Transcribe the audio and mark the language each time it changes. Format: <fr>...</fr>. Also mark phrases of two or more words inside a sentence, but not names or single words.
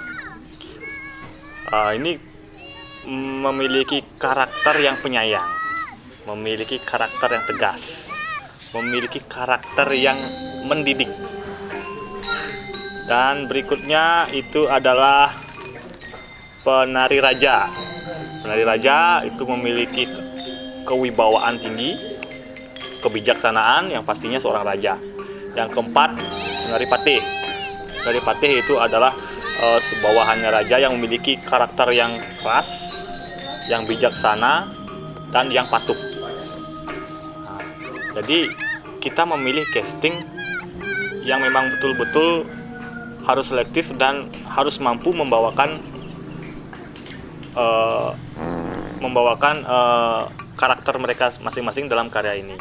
<id>Ini memiliki karakter yang penyayang, memiliki karakter yang tegas, memiliki karakter yang mendidik. Dan berikutnya itu adalah penari raja. Penari raja itu memiliki kewibawaan tinggi, kebijaksanaan yang pastinya seorang raja. Yang keempat, penari patih. Penari patih itu adalah bawahannya raja yang memiliki karakter yang keras, yang bijaksana, dan yang patuh. Nah, jadi kita memilih casting yang memang betul-betul harus selektif dan harus mampu membawakan karakter mereka masing-masing dalam karya ini.</id>